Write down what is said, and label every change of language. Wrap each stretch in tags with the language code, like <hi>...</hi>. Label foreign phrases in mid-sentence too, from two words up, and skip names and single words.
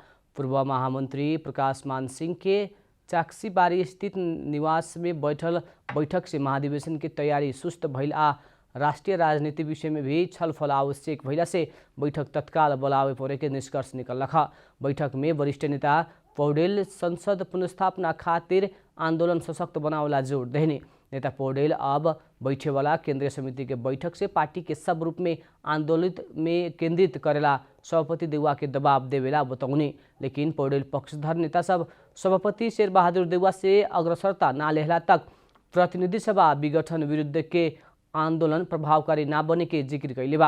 <bho>पूर्व महामंत्री प्रकाश मान सिंह के चाक्सीबारी स्थित निवास में बैठक से महाधिवेशन की तैयारी सुस्त भइल आ राष्ट्रीय राजनीति विषय में भी छलफल आवश्यक भइला से बैठक तत्काल बोलावे पड़े के निष्कर्ष निकलक। बैठक में वरिष्ठ नेता पौडेल संसद पुनर्स्थापना खातिर आंदोलन सशक्त बनावला जोर देने। नेता पौडेल अब बैठे वाला केंद्रीय समिति के बैठक से पार्टी के सब रूप में आंदोलित में केंद्रित करेला सभापति देउवा के दबाव देवेला बतौने। लेकिन पौडेल पक्षधर नेता सब सभापति शेर बहादुर देउवा से अग्रसरता ना लेहला तक प्रतिनिधि सभा विघटन विरुद्ध के आंदोलन प्रभावकारी ना बने के जिक्र कैले बा।</bho>